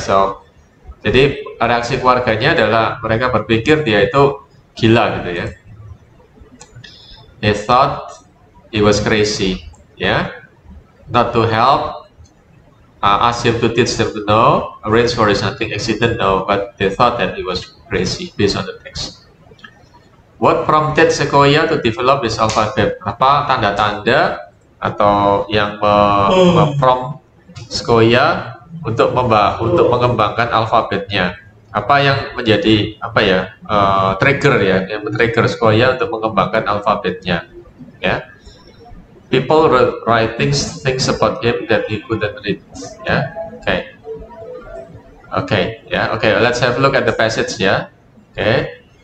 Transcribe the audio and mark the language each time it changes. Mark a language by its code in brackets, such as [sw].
[id] So, jadi reaksi keluarganya adalah mereka berpikir dia itu gila, gitu, ya. [en] They thought he was crazy, ya. Not to help, ask him to teach them to know, arrange for his hunting accident, no, but they thought that he was crazy based on the text. What prompted Sequoia to develop his alphabet? [id] Apa tanda-tanda atau yang memprompt Sequoia untuk mengembangkan alfabetnya? Apa yang menjadi trigger, ya, yang men-trigger Sequoia untuk mengembangkan alfabetnya, ya? [en] People write things about him that he couldn't read, ya. Okay, ya. Okay, let's have a look at the passage, ya. Okay.